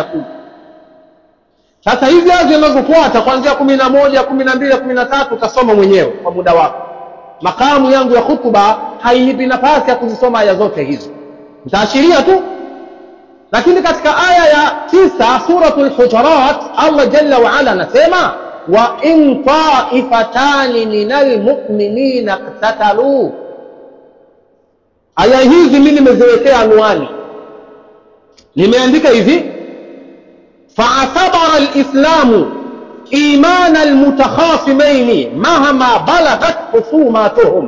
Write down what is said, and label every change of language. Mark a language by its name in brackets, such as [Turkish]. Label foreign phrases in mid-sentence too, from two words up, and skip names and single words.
[Swahili] Sasa hizi aya zinazofuata kuanzia 11, 12, 13 utasoma mwenyewe kwa muda wako. Makamu yangu ya khutba hainipi nafasi ya kuzisoma aya zote hizo, nitaashiria tu. Lakini katika aya ya 9 suratul Hujurat, [Arabic] الله جل وعلا [Swahili] anasema [Arabic] وإن طائفتان من المؤمنين اقتتلوا. [Swahili] Aya hizi mimi nimeziwekea anwani, nimeandika hivi: [Arabic] فاعتبر الإسلام إيمان المتخاصمين مهما بلغت خصومتهم.